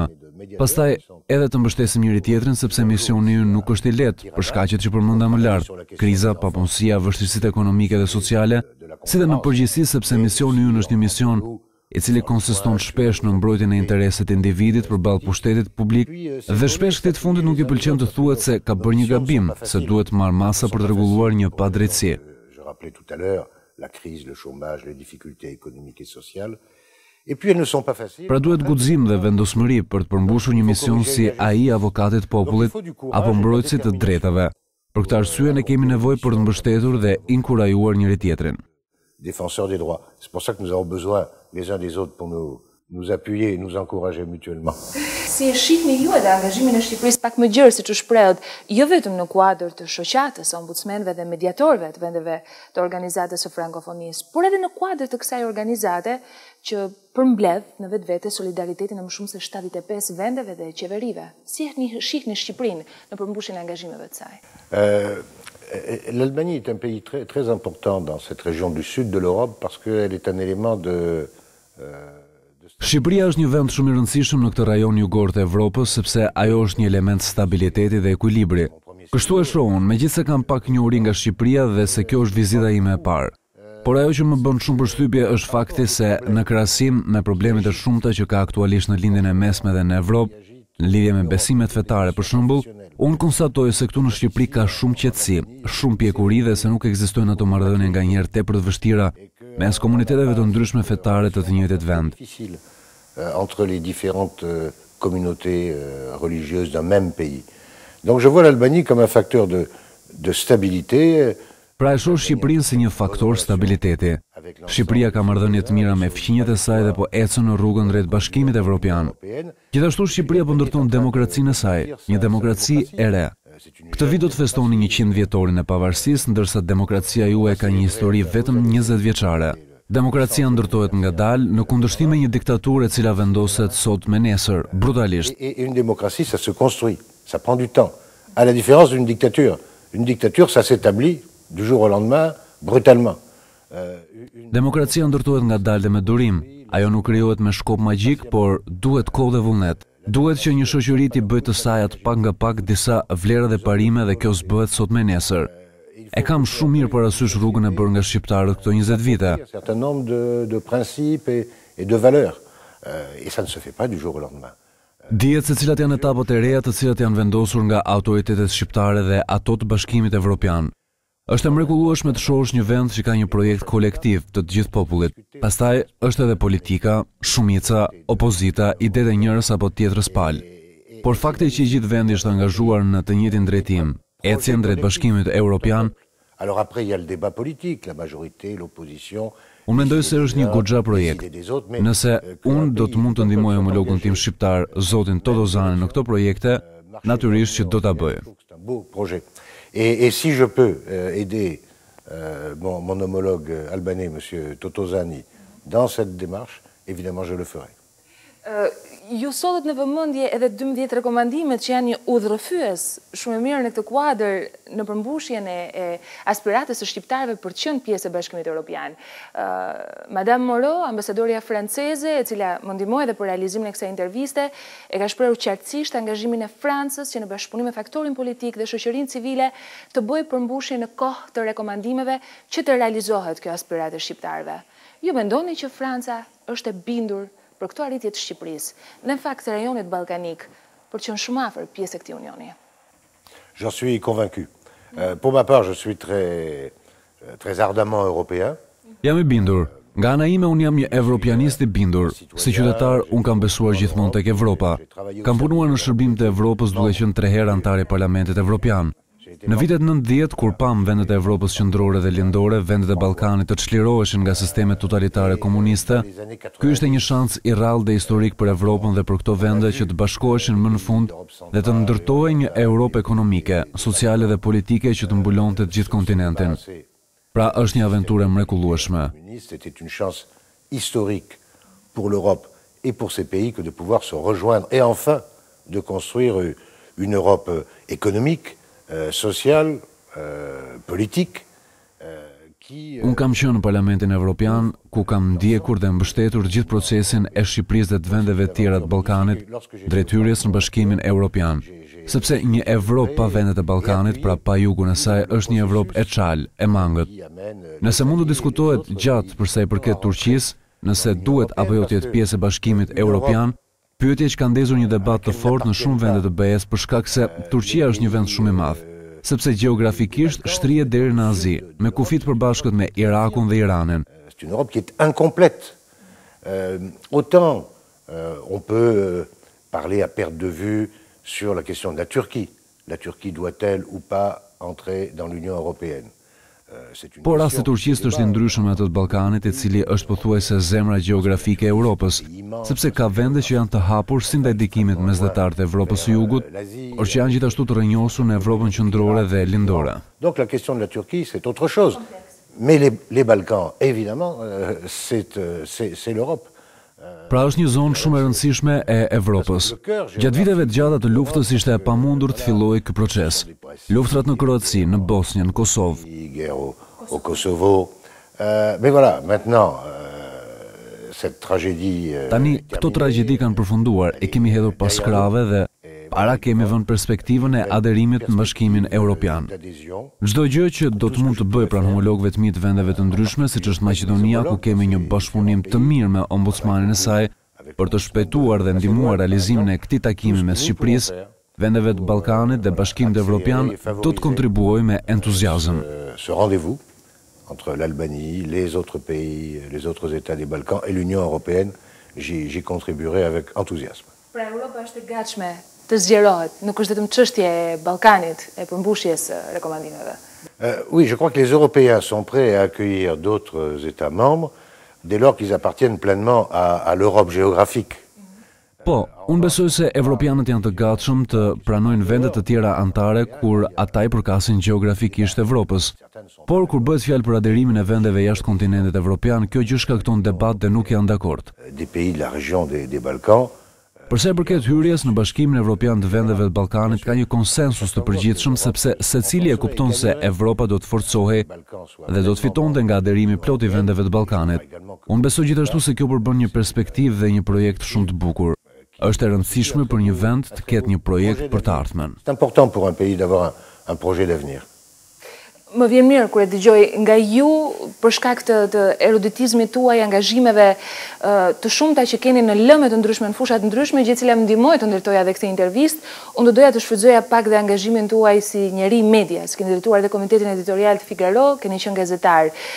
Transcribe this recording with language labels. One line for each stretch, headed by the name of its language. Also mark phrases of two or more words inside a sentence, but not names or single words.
Albanian: Pastaj edhe të mbështesim njëri tjetrin sepse misioni ynë nuk është i lehtë për shkaqet që përmenda më lart, kriza, papunësia, vështirësitë ekonomike dhe sociale, si dhe në përgjithësi sepse misioni ynë është një mision i cili konsiston shpesh në mbrojtjen e interesit të individit përballë pushtetit publik, dhe shpesh këtij fundit nuk i pëlqen të thuhet se ka bërë një gabim, se duhet marrë masa për të rregulluar një padrejtësi.
French: Je rappelais tout à l'heure la crise, le chômage, les difficultés économiques et sociales. Et puis elles ne sont pas faciles.
Albanian: Pra duhet guxim dhe vendosmëri për të përmbushur një mision si ai avokatit të popullit apo mbrojtësit të drejtave. Për këtë arsye ne kemi nevojë për të mbështetur dhe inkurajuar njëri tjetrin.
French: Défenseurs des droits. C'est pour ça que nous avons besoin les uns des autres pour nous appuyer et nous encourager mutuellement.
Albanian: Si e shihni ju edhe angazhimin e Shqipërisë pak më gjerë, siç u shprehet, jo vetëm në kuadër të shoqatës, ombudsmenëve dhe mediatorëve të vendeve të organizatës së frankofonisë, por edhe në kuadër të kësaj organizate që përmbledh në vetvete solidaritetin e më shumë se 75 vendeve dhe qeverive. Si e shihni Shqipërinë në përmbushjen e angazhimeve të saj?
French: L'Albanie est un pays très important dans cette région du sud de l'Europe parce qu'elle est un élément de
Albanian: Shqipëria është një vend shumë i rëndësishëm në këtë rajon jugor të Evropës sepse ajo është një element stabiliteti dhe ekuilibri. Kështu e shoh unë, megjithëse kam pak njohuri nga Shqipëria dhe se kjo është vizita ime e parë. Por ajo që më bën shumë përshtypje është fakti se në krahasim me problemet e shumta që ka aktualisht në lindjen e mesme dhe në Evropë, në lidhje me besimet fetare për shembull, unë konstatoj se këtu në Shqipëri ka shumë qetësi, shumë pjekuri dhe se nuk ekzistojnë ato marrëdhënie nganjëherë tepër të vështira mes komuniteteve të ndryshme fetare të njëjtit vend.
French: Entre les différentes communautés religieuses d'un même pays. Donc je vois l'Albanie comme un facteur de stabilité.
Albanian: Pra e shoh Shqipërinë si një faktor stabiliteti. Shqipëria ka marrëdhënie të mira me fqinjet e saj dhe po ecën në rrugën drejt Bashkimit Evropian. Gjithashtu Shqipëria po ndërton demokracinë e saj, një demokraci e re. Këtë vit do të festoni 100 vjetorin e pavarësisë, ndërsa demokracia juaj ka një histori vetëm 20 vjeçare. Demokracia ndërtohet ngadalë në kundërshtim me një diktaturë e cila vendoset sot me nesër, brutalisht.
French: Et une démocratie, ça se construit, ça prend du temps. À la différence d'une dictature. Une dictature, ça s'établit du jour au lendemain, brutalement.
Albanian: Demokracia ndërtohet ngadalë dhe me durim. Ajo nuk krijohet me shkop magjik, por duhet kohë dhe vullnet. Duhet që një shoqëri t'i bëjë të saj atë pak nga pak disa vlera dhe parime dhe kjo s'bëhet sot me nesër. E kam shumë mirë parasysh rrugën e bërë nga shqiptarët këto 20 vite.
French: Un certain nombre de principes et de valeurs. Et ça ne se fait pas du jour au lendemain.
Albanian: Dihet se cilat janë etapat e reja të cilat janë vendosur nga autoritetet shqiptare dhe ato të Bashkimit Evropian. Është e mrekullueshme të shohësh një vend që ka një projekt kolektiv të gjithë popullit. Pastaj është edhe politika, shumica, opozita, idetë e njërës apo tjetrës palë. Por fakti që i gjithë vendi është angazhuar në të njëjtin drejtim, ecjen drejt Bashkimit Evropian.
French: Alors après il y a le débat politique, la majorité, l'opposition.
Albanian: Unë mendoj se është një goxha projekt. Nëse unë do të mund të ndihmoj homologun tim shqiptar, zotin Todozani, në këto projekte, natyrisht që do ta bëj.
French: C'est un beau projet. Et si je peux aider mon homologue albanais, monsieur Totozani, dans cette démarche, évidemment je le ferai.
Albanian: Ju sotët në vëmendje edhe 12 rekomandimet që janë një udhërrëfyes shumë e mirë në këtë kuadër në përmbushjen e aspiratës së shqiptarëve për të qenë pjesë e Bashkimit Evropian. Madame Moreau, ambasadorja franceze, e cila më ndihmoi edhe për realizimin e kësaj interviste, e ka shprehur qartësisht angazhimin e Francës që në bashkëpunim me faktorin politik dhe shoqërinë civile të bëjë përmbushje në kohë të rekomandimeve që të realizohet kjo aspiratë e shqiptarëve. Ju mendoni që Franca është e bindur për këto arritje të Shqipërisë, dhe në fakt të rajonit ballkanik, për të qenë shumë afër pjesë e këtij unioni?
French: J'en suis convaincu. Pour ma part, je suis très ardemment européen.
Albanian: Jam i bindur. Nga ana ime unë jam një evropianist i bindur. Si qytetar, unë kam besuar gjithmonë tek Evropa. Kam punuar në shërbim të Evropës duke qenë 3 herë antar i Parlamentit Evropian. Në vitet 90, kur pam vendet e Evropës qendrore dhe lindore, vendet e Ballkanit të çliroheshin nga sistemet totalitare komuniste, ky ishte një shans i rrallë dhe historik për Evropën dhe për këto vende që të bashkoheshin më në fund dhe të ndërtohej një Europë ekonomike, sociale dhe politike që të mbulonte të gjithë kontinentin. Pra është një aventurë mrekullueshme.
French: C'était une chance historique pour l'Europe et pour ces pays que de pouvoir se rejoindre et enfin de construire une Europe économique, social, politique.
Albanian: Unë kam qenë në Parlamentin Evropian, ku kam ndjekur dhe mbështetur gjithë procesin e Shqipërisë dhe të vendeve tjera të Ballkanit drejt hyrjes në Bashkimin Evropian. Sepse një Evropë pa vendet e Ballkanit, pra pa jugun e saj, është një Evropë e çal, e mangët. Nëse mund të diskutohet gjatë për sa i përket Turqisë, nëse duhet apo jo të jetë pjesë e Bashkimit Evropian, pyetje që ka ndezur një debat të fortë në shumë vende të BE-s për shkak se Turqia është një vend shumë i madh, sepse gjeografikisht shtrihet deri në Azi, me kufi të përbashkët me Irakun dhe Iranin.
French: C'est une Europe qui est incomplète. Autant on peut parler à perte de vue sur la question de la Turquie. La Turquie doit-elle ou pas entrer dans l'Union européenne?
Albanian: Po rasti Turqisë është i ndryshëm me atë të Ballkanit, i cili është pothuajse zemra gjeografike e Europës, sepse ka vende që janë të hapur si ndaj dikimit mesdhetar të Evropës së Jugut, por që janë gjithashtu të rrënjosur në Evropën qendrore dhe lindore.
French: Donc la question de la Turquie, c'est autre chose. Mais les Balkans, évidemment, c'est l'Europe.
Albanian: Pra është një zonë shumë e rëndësishme e Evropës. Gjatë viteve të gjata të luftës ishte e pamundur të fillojë ky proces. Luftrat në Kroaci, në Bosnjë, në Kosovë.
French: Au Kosovo. Mais voilà, maintenant, cette tragédie...
Albanian: Tani, këto tragjedi kanë përfunduar, e kemi hedhur pas krave dhe para kemi vënë perspektivën e aderimit në Bashkimin Evropian. Çdo gjë që do të mund të bëjë pranë homologëve të mi të vendeve të ndryshme, siç është Maqedonia, ku kemi një bashkëpunim të mirë me ombudsmanin e saj, për të shpejtuar dhe ndihmuar realizimin e këtij takimi mes Shqipërisë, vendeve të Ballkanit dhe Bashkimit Evropian, do të kontribuojë me entuziazëm.
French: Ce rendez-vous entre l'Albanie, les autres pays, les autres États des Balkans et l'Union européenne, j'y contribuerai avec enthousiasme.
Albanian: Pra Europa është e gatshme të zgjerohet, nuk është vetëm çështje e Ballkanit, e përmbushjes së rekomandimeve.
French: Oui, je crois que les Européens sont prêts à accueillir d'autres États membres dès lors qu'ils appartiennent pleinement à l'Europe géographique.
Albanian: Po, unë besoj se evropianët janë të gatshëm të pranojnë vende të tjera anëtare kur ata i përkasin gjeografikisht Evropës. Por kur bëhet fjalë për aderimin e vendeve jashtë kontinentit evropian, kjo gjë shkakton debat dhe nuk janë dakord.
French: Des pays de la région des Balkans.
Albanian: Përsa i përket hyrjes në Bashkimin Evropian të vendeve të Ballkanit, ka një konsensus të përgjithshëm sepse secili e kupton se Evropa do të forcohej dhe do të fitonte nga aderimi plot i vendeve të Ballkanit. Unë besoj gjithashtu se kjo përbën një perspektivë dhe një projekt shumë të bukur. Është e rëndësishme për një vend të ketë një projekt për të ardhmen.
French: C'est important pour un pays d'avoir un projet d'avenir.
Albanian: Më vjen mirë kur e dëgjoj nga ju për shkak të eruditizmit tuaj, angazhimeve të shumta që keni në lëme të ndryshme, në fusha të ndryshme, gjë e cila më ndihmoi të ndërtoja edhe këtë intervistë. Unë do doja të shfrytëzoja pak dhe angazhimin tuaj si njeri media, si keni drejtuar edhe komitetin editorial të Figaro, keni qenë gazetar.